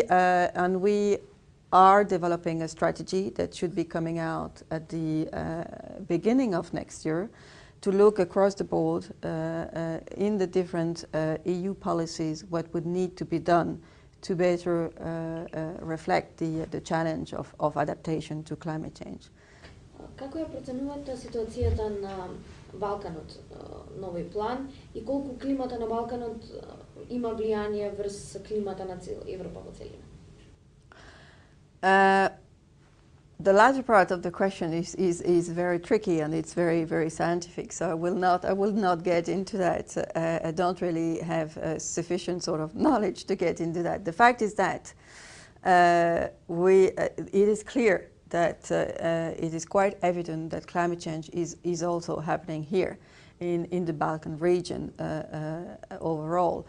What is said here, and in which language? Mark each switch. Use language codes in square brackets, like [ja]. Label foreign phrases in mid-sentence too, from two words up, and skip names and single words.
[en] And we are developing a strategy that should be coming out at the beginning of next year to look across the board in the different EU policies what would need to be done to better reflect the challenge of adaptation to climate change. [mk] Како ја проценувате ситуацијата на Балканот на овој план и колку климата на Балканот има влијание врз климата на Европа во целина? [en] The latter part of the question is very tricky and it's very scientific, so I will not get into that. I don't really have sufficient sort of knowledge to get into that. The fact is that it is clear that it is quite evident that climate change is also happening here in the Balkan region overall.